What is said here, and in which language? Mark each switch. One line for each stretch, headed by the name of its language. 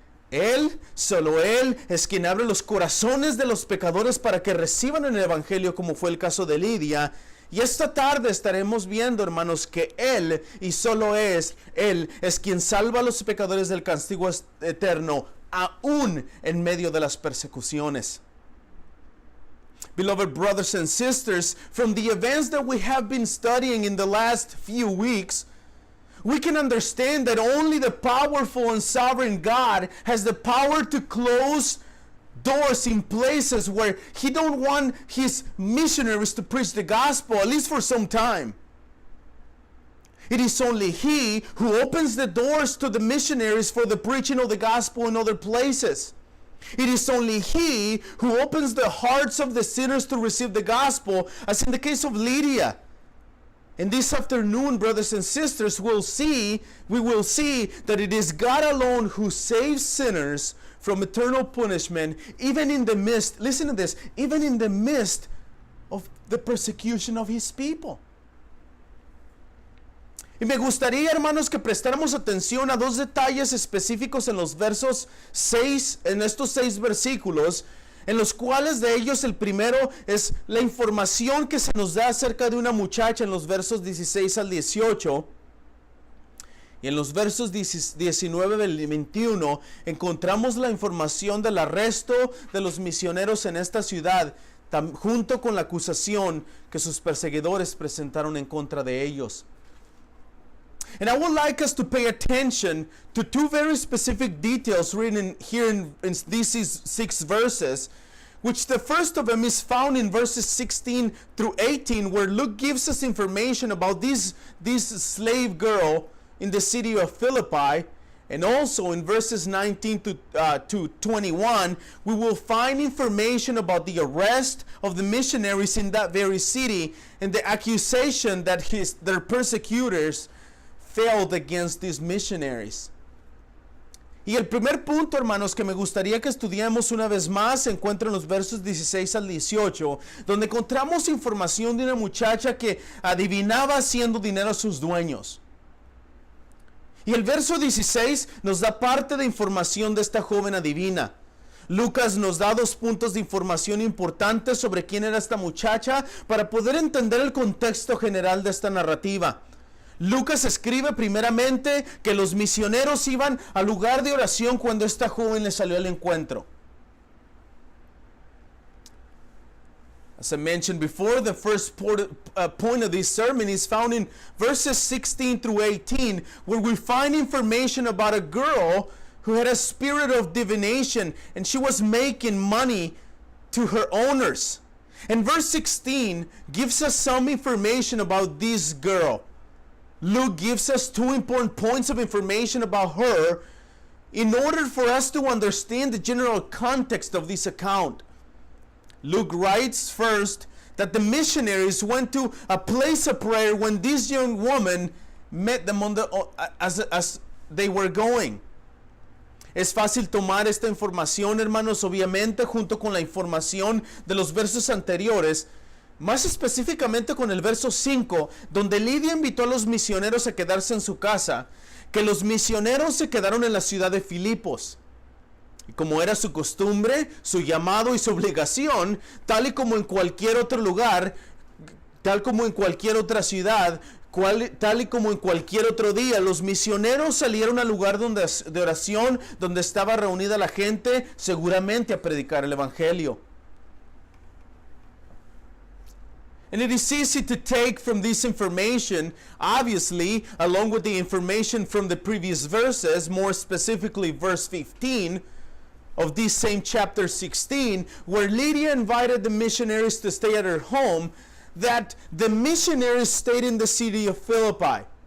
Spanish: Él, solo Él, es quien abre los corazones de los pecadores para que reciban el evangelio, como fue el caso de Lidia. Y esta tarde estaremos viendo, hermanos, que Él y solo Él es quien salva a los pecadores del castigo eterno, aún en medio de las persecuciones.
English: Beloved brothers and sisters, from the events that we have been studying in the last few weeks, we can understand that only the powerful and sovereign God has the power to close doors in places where He don't want His missionaries to preach the gospel, at least for some time. It is only He who opens the doors to the missionaries for the preaching of the gospel in other places. It is only He who opens the hearts of the sinners to receive the gospel, as in the case of Lydia. And this afternoon, brothers and sisters, we will see that it is God alone who saves sinners from eternal punishment, even in the midst, listen to this, even in the midst of the persecution of His people.
Spanish: Y me gustaría, hermanos, que prestáramos atención a dos detalles específicos en los versos 6, en estos 6 versículos, en los cuales de ellos el primero es la información que se nos da acerca de una muchacha en los versos 16 al 18. Y en los versos 19 al 21 encontramos la información del arresto de los misioneros en esta ciudad, junto con la acusación que sus perseguidores presentaron en contra de ellos.
English: And I would like us to pay attention to two very specific details written here in these 6 verses, which the first of them is found in verses 16 through 18, where Luke gives us information about this slave girl in the city of Philippi. And also in verses 19 to 21, we will find information about the arrest of the missionaries in that very city and the accusation that their persecutors failed against these missionaries.
Spanish: Y el primer punto, hermanos, que me gustaría que estudiemos una vez más se encuentra en los versos 16 al 18, donde encontramos información de una muchacha que adivinaba haciendo dinero a sus dueños. Y el verso 16 nos da parte de información de esta joven adivina. Lucas nos da 2 puntos de información importantes sobre quién era esta muchacha para poder entender el contexto general de esta narrativa. Lucas escribe primeramente que los misioneros iban al lugar de oración cuando esta joven le salió al encuentro.
English: As I mentioned before, the first point of this sermon is found in verses 16 through 18, where we find information about a girl who had a spirit of divination and she was making money to her owners. And verse 16 gives us some information about this girl. Luke gives us 2 important points of information about her in order for us to understand the general context of this account. Luke writes first that the missionaries went to a place of prayer when this young woman met them as they were going.
Spanish: Es fácil tomar esta información, hermanos, obviamente junto con la información de los versos anteriores, más específicamente con el verso 5, donde Lidia invitó a los misioneros a quedarse en su casa, que los misioneros se quedaron en la ciudad de Filipos. Y como era su costumbre, su llamado y su obligación, tal y como en cualquier otro lugar, tal como en cualquier otra ciudad, tal y como en cualquier otro día, los misioneros salieron al lugar de oración donde estaba reunida la gente, seguramente a predicar el evangelio.
English: And it is easy to take from this information, obviously, along with the information from the previous verses, more specifically verse 15 of this same chapter 16, where Lydia invited the missionaries to stay at her home, that the missionaries stayed in the city of Philippi.